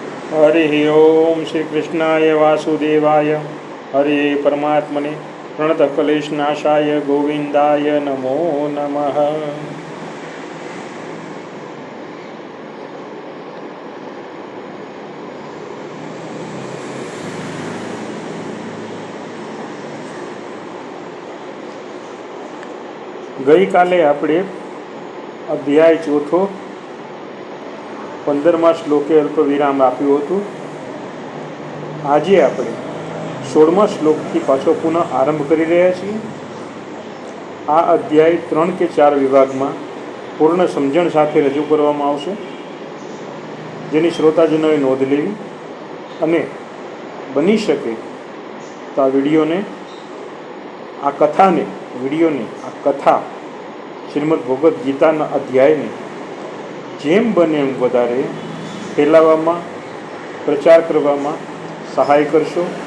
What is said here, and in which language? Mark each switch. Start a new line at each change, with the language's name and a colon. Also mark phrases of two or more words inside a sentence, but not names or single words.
Sanskrit: हरि ओम श्री कृष्णाय वासुदेवाय हरे परमात्मने प्रणतक्लेशनाशाय गोविंदाय नमो नमः।
Gujarati: ગઈ કાલે આપણે અધ્યાય ચોથો 15મા શ્લોકે અલ્પ વિરામ આપ્યું હતું। આજે આપણે 16મા શ્લોકથી પાછો પુનઃ આરંભ કરી રહ્યા છીએ। આ અધ્યાય 3 કે 4 વિભાગમાં પૂર્ણ સમજણ સાથે રજૂ કરવામાં આવશે, જેની શ્રોતાજનોએ નોંધ લેવી અને બની શકે તો આ વિડીયોને, આ કથાને, વિડીયોને, આ કથા શ્રીમદ ભગવદ્ ગીતાના અધ્યાયને જેમ બને એમ વધારે ફેલાવવામાં, પ્રચાર કરવામાં સહાય કરશો।